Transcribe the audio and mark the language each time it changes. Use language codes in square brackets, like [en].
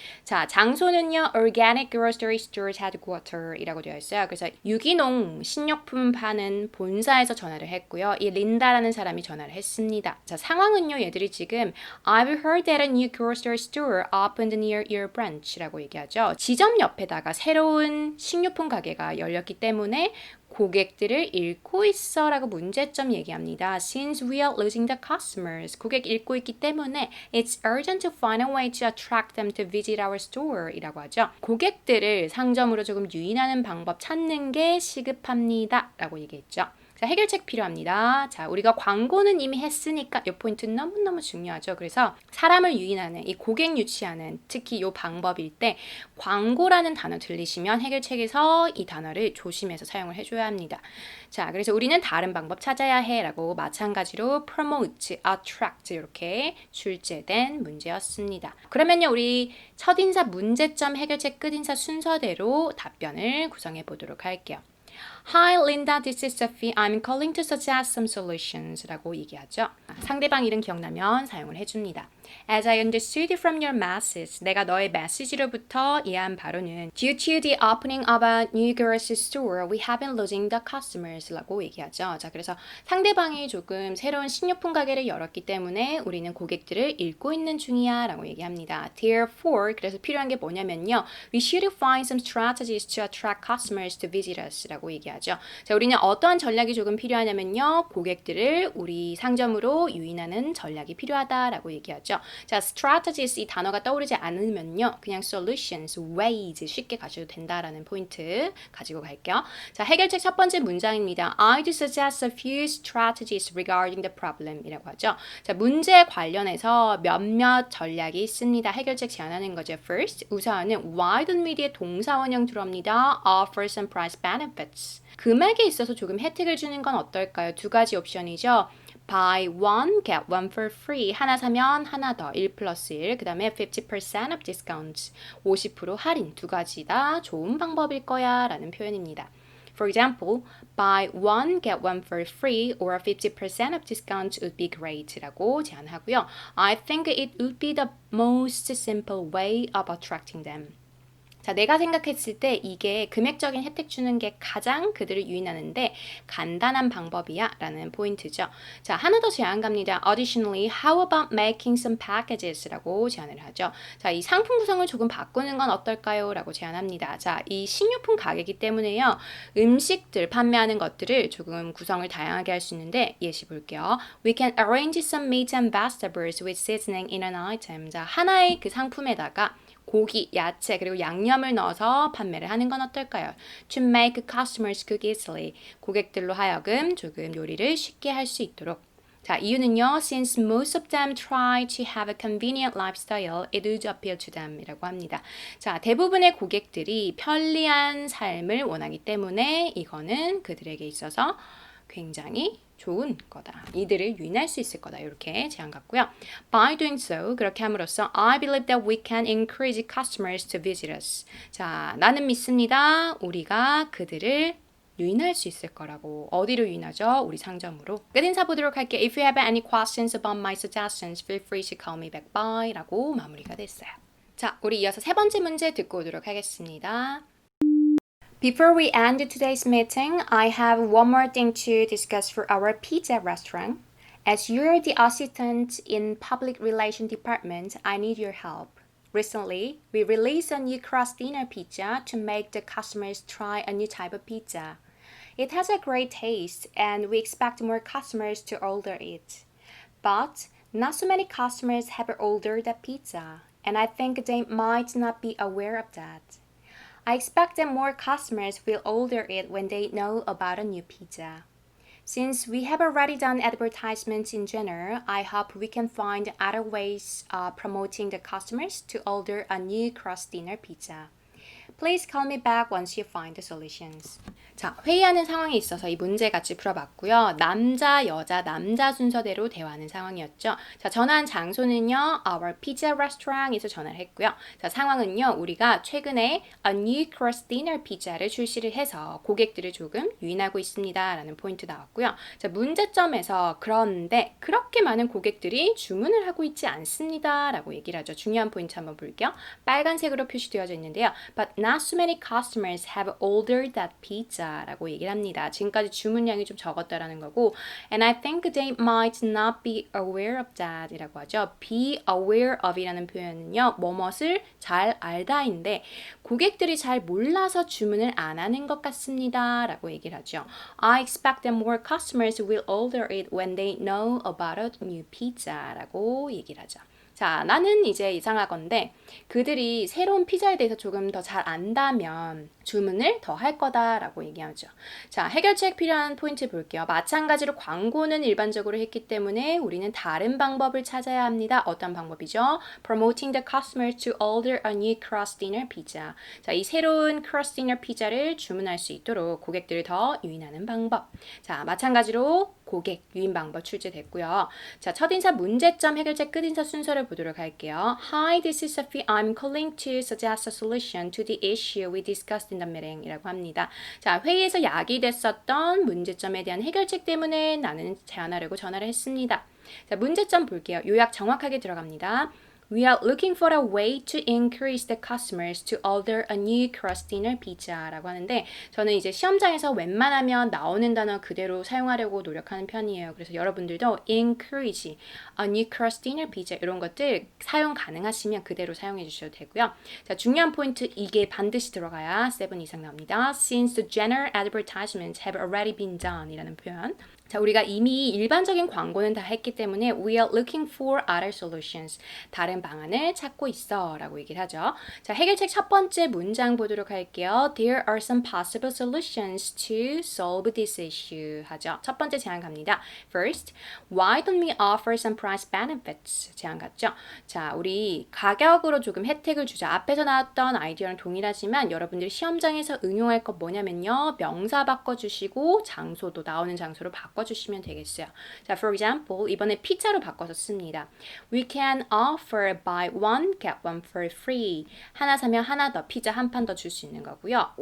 [ko] 자, 장소는요, Organic Grocery Store's Headquarters 이라고 되어 있어요. 그래서 유기농 식료품 파는 본사에서 전화를 했고요. 이 린다라는 사람이 전화를 했습니다. 자, 상황은요, 얘들이 지금 [en] I've heard that a new grocery store opened near your branch [ko] 라고 얘기하죠. 지점 옆에다가 새로운 식료품 가게가 열렸기 때문에 고객들을 잃고 있어라고 문제점 얘기합니다. Since we are losing the customers, 고객 잃고 있기 때문에 it's urgent to find a way to attract them to visit our store 이라고 하죠. 고객들을 상점으로 조금 유인하는 방법 찾는 게 시급합니다 라고 얘기했죠. 자, 해결책 필요합니다. 자, 우리가 광고는 이미 했으니까 이 포인트 너무너무 중요하죠. 그래서 사람을 유인하는, 이 고객 유치하는 특히 이 방법일 때 광고라는 단어 들리시면 해결책에서 이 단어를 조심해서 사용을 해줘야 합니다. 자, 그래서 우리는 다른 방법 찾아야 해 라고 마찬가지로 promote, attract 이렇게 출제된 문제였습니다. 그러면요, 우리 첫인사 문제점 해결책 끝인사 순서대로 답변을 구성해 보도록 할게요. [en] Hi Linda, this is Sophie. I'm calling to suggest some solutions [ko] 라고 얘기하죠. 상대방 이름 기억나면 사용을 해줍니다. [en] As I understood from your message, [ko] 내가 너의 메시지로부터 이해한 바로는 [en] Due to the opening of a new grocery store, we have been losing the customers [ko] 라고 얘기하죠. 자, 그래서 상대방이 조금 새로운 식료품 가게를 열었기 때문에 우리는 고객들을 잃고 있는 중이야 라고 얘기합니다. Therefore, 그래서 필요한 게 뭐냐면요. [en] We should find some strategies to attract customers to visit us [ko] 라고 얘기하죠. 자, 우리는 어떠한 전략이 조금 필요하냐면요. 고객들을 우리 상점으로 유인하는 전략이 필요하다라고 얘기하죠. 되겠죠. 자, strategies 이 단어가 떠오르지 않으면요. 그냥 solutions, ways 쉽게 가셔도 된다라는 포인트 가지고 갈게요. 자, 해결책 첫 번째 문장입니다. [en] I'd suggest a few strategies regarding the problem [ko] 이라고 하죠. 자, 문제 관련해서 몇몇 전략이 있습니다. 해결책 제안하는 거죠. First, 우선은 [en] why don't we [ko] 뒤에 동사원형 들어옵니다. [en] Offers and price benefits. [ko] 금액에 있어서 조금 혜택을 주는 건 어떨까요? 두 가지 옵션이죠. [en] Buy one, get one for free. [ko] 하나 사면 하나 더, 1 플러스 1. 그 다음에 50% of discounts. 50% 할인. 두 가지 다 좋은 방법일 거야 라는 표현입니다. [en] For example, buy one, get one for free or 50% of discount would be great [ko] 라고 제안하고요. [en] I think it would be the most simple way of attracting them. [ko] 자, 내가 생각했을 때 이게 금액적인 혜택 주는 게 가장 그들을 유인하는데 간단한 방법이야 라는 포인트죠. 자, 하나 더 제안 갑니다. [en] Additionally, how about making some packages [ko] 라고 제안을 하죠. 자, 이 상품 구성을 조금 바꾸는 건 어떨까요? 라고 제안합니다. 자, 이 식료품 가게이기 때문에요. 음식들 판매하는 것들을 조금 구성을 다양하게 할 수 있는데 예시 볼게요. [en] We can arrange some meat and vegetables with seasoning in an item. [ko] 자, 하나의 그 상품에다가 고기, 야채, 그리고 양념을 넣어서 판매를 하는 건 어떨까요? [en] To make customers cook easily. [ko] 고객들로 하여금 조금 요리를 쉽게 할 수 있도록. 자, 이유는요. [en] Since most of them try to have a convenient lifestyle, it would appeal to them [ko] 이라고 합니다. 자, 대부분의 고객들이 편리한 삶을 원하기 때문에 이거는 그들에게 있어서 굉장히 좋은 거다. 이들을 유인할 수 있을 거다. 이렇게 제안 같고요. [en] By doing so, [ko] 그렇게 함으로써 [en] I believe that we can encourage customers to visit us. [ko] 자, 나는 믿습니다. 우리가 그들을 유인할 수 있을 거라고. 어디로 유인하죠? 우리 상점으로. 끝인사 보도록 할게요. [en] If you have any questions about my suggestions, feel free to call me back by [ko] 라고 마무리가 됐어요. 자, 우리 이어서 세 번째 문제 듣고 오도록 하겠습니다. [en] Before we end today's meeting, I have one more thing to discuss for our pizza restaurant. As you're the assistant in public relations department, I need your help. Recently, we released a new crust dinner pizza to make the customers try a new type of pizza. It has a great taste, and we expect more customers to order it. But not so many customers have ordered that pizza, and I think they might not be aware of that. I expect that more customers will order it when they know about a new pizza. Since we have already done advertisements in general, I hope we can find other ways of promoting the customers to order a new crust dinner pizza. Please call me back once you find the solutions. [ko] 자, 회의하는 상황이 있어서 이 문제 같이 풀어봤고요. 남자, 여자, 남자 순서대로 대화하는 상황이었죠. 자, 전화한 장소는요. Our Pizza Restaurant에서 전화를 했고요. 자, 상황은요. 우리가 최근에 A New Crust Dinner Pizza를 출시를 해서 고객들을 조금 유인하고 있습니다. 라는 포인트 나왔고요. 자, 문제점에서 그런데 그렇게 많은 고객들이 주문을 하고 있지 않습니다. 라고 얘기를 하죠. 중요한 포인트 한번 볼게요. 빨간색으로 표시되어져 있는데요. [en] But not so many customers have ordered that pizza. [ko] 라고 얘기를 합니다. 지금까지 주문량이 좀 적었다라는 거고 [en] and I think they might not be aware of that [ko] 이라고 하죠. be aware of 이라는 표현은요. 뭐뭇을 잘 알다인데 고객들이 잘 몰라서 주문을 안 하는 것 같습니다. 라고 얘기를 하죠. [en] I expect that more customers will order it when they know about a new pizza [ko] 라고 얘기를 하죠. 자, 나는 이제 이상하건데 그들이 새로운 피자에 대해서 조금 더 잘 안다면 주문을 더 할 거다라고 얘기하죠. 자, 해결책 필요한 포인트 볼게요. 마찬가지로 광고는 일반적으로 했기 때문에 우리는 다른 방법을 찾아야 합니다. 어떤 방법이죠? [en] Promoting the customers to order a new crust dinner pizza. [ko] 자, 이 새로운 crust dinner 피자를 주문할 수 있도록 고객들을 더 유인하는 방법. 자, 마찬가지로 고객 유인 방법 출제됐고요. 자, 첫인사 문제점 해결책 끝인사 순서를 보도록 할게요. [en] Hi, this is Sophie. I'm calling to suggest a solution to the issue we discussed in the meeting [ko] 이라고 합니다. 자, 회의에서 야기됐었던 문제점에 대한 해결책 때문에 나는 제안하려고 전화를 했습니다. 자, 문제점 볼게요. 요약 정확하게 들어갑니다. [en] We are looking for a way to increase the customers to order a new crust dinner pizza [ko] 라고 하는데 저는 이제 시험장에서 웬만하면 나오는 단어 그대로 사용하려고 노력하는 편이에요. 그래서 여러분들도 increase, a new crust dinner pizza 이런 것들 사용 가능하시면 그대로 사용해 주셔도 되고요. 자, 중요한 포인트 이게 반드시 들어가야 7 이상 나옵니다. [en] Since the general advertisements have already been done [ko] 이라는 표현. 자, 우리가 이미 일반적인 광고는 다 했기 때문에 [en] we are looking for other solutions. [ko] 다른 방안을 찾고 있어 라고 얘기를 하죠. 자, 해결책 첫 번째 문장 보도록 할게요. [en] There are some possible solutions to solve this issue 하죠. [ko] 첫 번째 제안 갑니다. [en] First, why don't we offer some price benefits? [ko] 제안 같죠? 자, 우리 가격으로 조금 혜택을 주자. 앞에서 나왔던 아이디어랑 동일하지만 여러분들이 시험장에서 응용할 것 뭐냐면요. 명사 바꿔주시고 장소도 나오는 장소로 바꿔주시면 되겠어요. 자, for example, 이번에 피자로 바꿔서 씁니다. [en] We can offer buy one, get one for free. [ko] 하나 사면 하나 더, 피자 한 판 더 줄 수 있는 거고요.